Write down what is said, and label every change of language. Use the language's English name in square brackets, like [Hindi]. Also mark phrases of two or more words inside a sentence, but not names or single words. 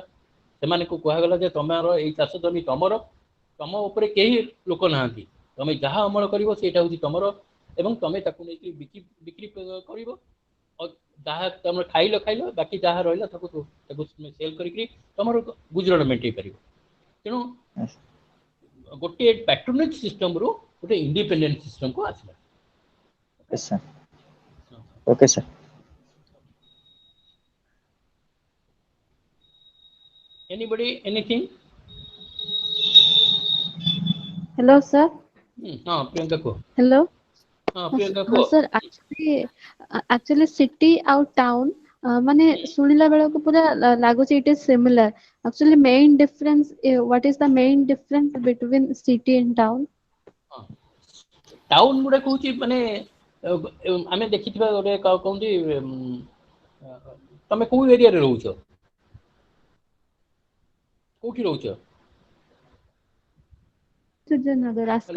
[Odia] ସେମାନଙ୍କୁ କୁହାଗଲା ଯେ ତମର ଏଇ ଚାଷ ଜମି ତମର, ତମ ଉପରେ କେହି ଲୋକ ନାହାନ୍ତି, ତମେ ଯାହା ଅମଳ କରିବ ସେଇଟା ହଉଛି ତମର, ଏବଂ ତମେ ତାକୁ ନେଇକି ବିକ୍ରି କରିବ। ଯାହା ତମର ଖାଇଲ, ବାକି ଯାହା ରହିଲା ତାକୁ ସେଲ କରିକି ତମର ଗୁଜୁରାଣ ମେଣ୍ଟେଇ ପାରିବ। ତେଣୁ ଗୋଟିଏ [English] patronage system [Odia] ଗୋଟେ [English] independent system [Odia] ଆସିଲା। [English] Yes, sir. Okay, sir. Anybody, anything? Hello, sir. [Hindi] हाँ प्रियंका को। [English] Hello. [Hindi] हाँ प्रियंका को। [English] sir, actually city out town [Odia] ମାନେ ଶୁଣିଲା ବେଳକୁ ପୁରା ଲାଗୁଛି [English] it is similar. Actually main difference, what is the main difference between city and town? [Odia] ଟାଉନ ଗୁଡା କହୁଛି ମାନେ ଆମେ ଦେଖିଥିବା ଗୋଟେ କହନ୍ତି, ତମେ କୋଉ ଏରିଆରେ ରହୁଛ, କୋଉଠି ରହୁଛ? ସୂର୍ଯ୍ୟନଗର। ହ୍ୟାଲୋ,